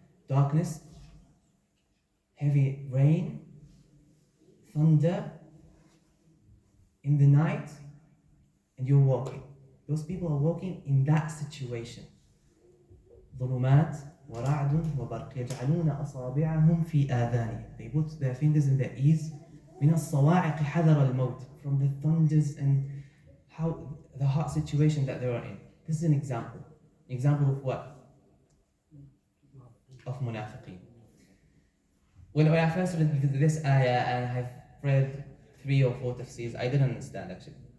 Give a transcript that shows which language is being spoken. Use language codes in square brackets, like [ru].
[en] Darkness, heavy rain, thunder in the night, and you're walking. Those people are walking in that situation. [ar] ظلمات ورعد وبرق يجعلون أصابعهم في آذانهم. [en] They put their fingers in their ears. [ar] من الصواعق حذر الموت. [en] From the thunders and how the hard situation that they are in. This is an example. Example of what? Of munafiqeen. When I first read this ayah and I've read 3 or 4 tafsirs, I didn't understand actually.